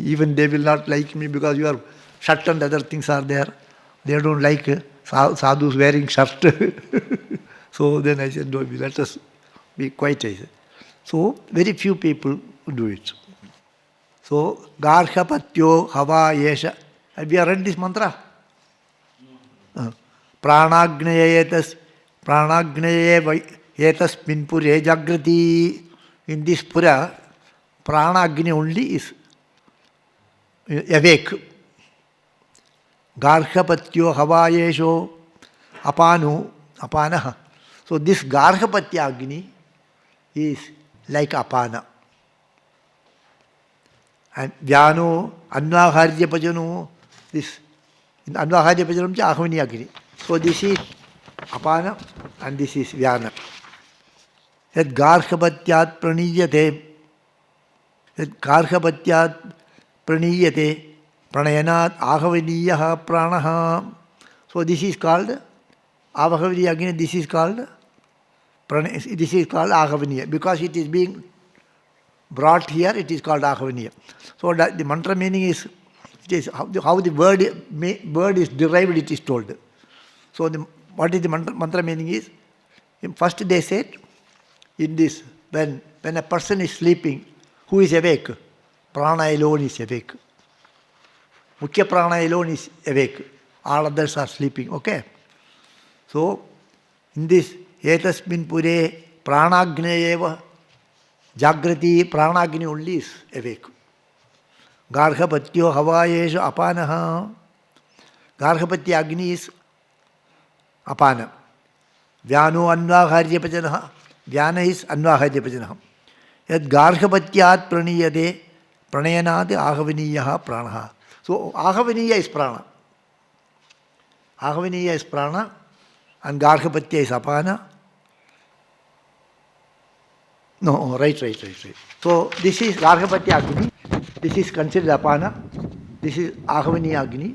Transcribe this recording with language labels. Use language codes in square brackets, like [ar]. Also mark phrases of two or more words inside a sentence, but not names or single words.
[en] Even they will not like me because your shirt and other things are there. They don't like sadhus wearing shirt. So then I said, no, let us be quiet. I said. So very few people do it. [sa] So गार्हपत्यो हवा एष. [en] Have you read this mantra? [sa] प्राणाग्नयेतस् प्राणाग्नये एतस्मिन् पुरे जाग्रति. [en] In this pura, prana agni only is awake. [sa] गार्हपत्यो हवैषो अपानः. [en] So this Garhapatya Agni is like apana. [sa] And व्यानो, अन्वाहार्य पचनो, [en] this in [sa] अन्वाहार्य पचनं च आहवनी अग्नि. [en] So this is apana and this is Vyana. [sa] यद् गार्हपत्यात् प्रणीयते. यद् गार्हपत्यात् प्रणीयते. प्रणयनात् आहवनीयः प्राणः. [en] So this is called Avahavaniya Agni, this is called Ahavaniya. Because it is being brought here, it is called Ahavaniya. So the mantra meaning is, it is how the word is derived, it is told. So what is the mantra meaning is, first they said, in this, when a person is sleeping, who is awake? Prana alone is awake. Mukhya prana alone is awake. All others are sleeping. Okay? So, in this, [sa] एतस्मिन् पुरे प्राणाग्नीव जाग्रति, [en] pranagni only is awake. [sa] गार्हपत्यो हवैष अपानः. [en] Garhapatya agni is apana. [sa] व्यानो अन्वाहार्य पचनः. [en] Vyana is anvaharya pajanaha. [sa] यद् गार्हपत्यात् प्रणीयते प्रणयनाद् आहवनीयः प्राणः. [en] So, Ahavaniya is prana. Ahavaniya is prana and Garhapatya is apana. No, right. So, this is Garhapatya Agni. This is considered apana. This is Ahavaniya Agni.